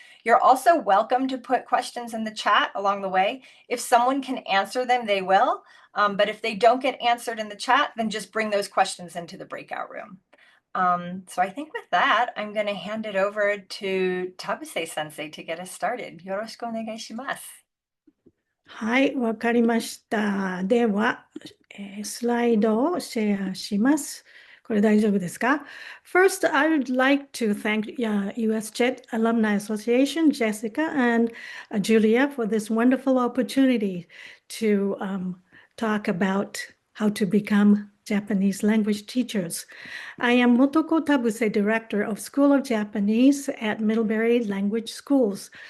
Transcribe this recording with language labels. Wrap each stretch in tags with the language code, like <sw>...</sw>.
<en>You're also welcome to put questions in the chat along the way. If someone can answer them, they will. But if they don't get answered in the chat, then just bring those questions into the breakout room. So I think with that, I'm going to hand it over to Tabuse Sensei to get us started.</en> <ja>Yoroshiku onegaishimasu. はい、わかりました。では、スライドをシェアします。これ大丈夫ですか?</ja> <en>First, I would like to thank US JET Alumni Association, Jessica and Julia, for this wonderful opportunity to talk about how to become Japanese language teachers. I am Motoko Tabuse, Director of School of Japanese at Middlebury Language Schools.</en>